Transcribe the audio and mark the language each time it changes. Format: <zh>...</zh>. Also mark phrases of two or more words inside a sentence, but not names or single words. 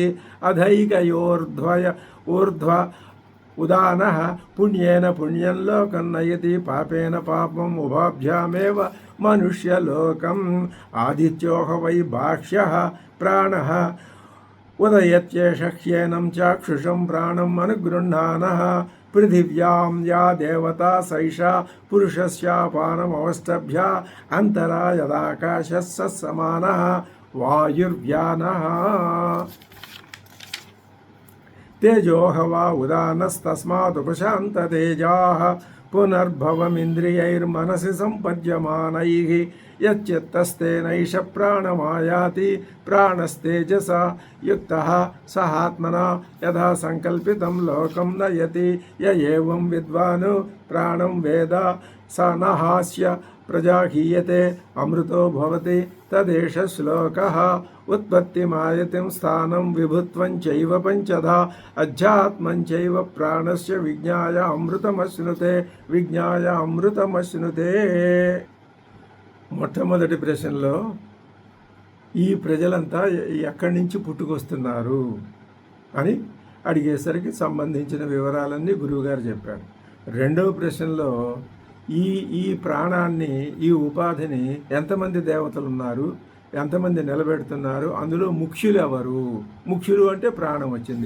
<sa>ఊర్ధ్వ ఉదానః పుణ్యేన పుణ్యం లోకం నయతి పాపేన పాపం ఉభాభ్యామేవ మనుష్యలోకం ఆదిత్యోహ వై బాహ్యః ప్రాణః ఉదయత్యేష హ్యేనం చాక్షుషం ప్రాణం అనుగృహ్ణానః పృథివ్యాం యా దేవతా సైషా పురుషస్యాపానమవష్టభ్య అంతరా యదాకాశः సమానः వాయుర్వ్యానః तेजोह वा उदानस्तस्मादुपशान्ततेजाः पुनर्भवमिन्द्रियैर्मनसि सम्पद्यमानैः यच्चित्तस्तेनैष प्राणमायाति प्राणस्तेजसा युक्तः सहात्मना यथा सङ्कल्पितं लोकं नयति य एवं विद्वान् प्राणं वेद स न हास्य प्रजाहीयते अमृतो भवति तदेष श्लोकः उत्पत्तिमायतिं स्थानं विभुत्वं चैव पंचधा अध्यात्मं चैव प्राणस्य विज्ञाय</sa> <te>अमृतमश्नुते మొట్టమొదటి ప్రశ్నలో ఈ ప్రజలంతా ఎక్కడి నుంచి పుట్టుకొస్తున్నారు అని అడిగేసరికి సంబంధించిన వివరాలన్నీ గురువుగారు చెప్పారు. రెండవ ప్రశ్నలో ఈ ప్రాణాన్ని, ఈ ఉపాధిని ఎంతమంది దేవతలు ఉన్నారు, ఎంతమంది నిలబెడుతున్నారు, అందులో ముఖ్యులు ఎవరు, ముఖ్యులు అంటే ప్రాణం వచ్చింది.</te>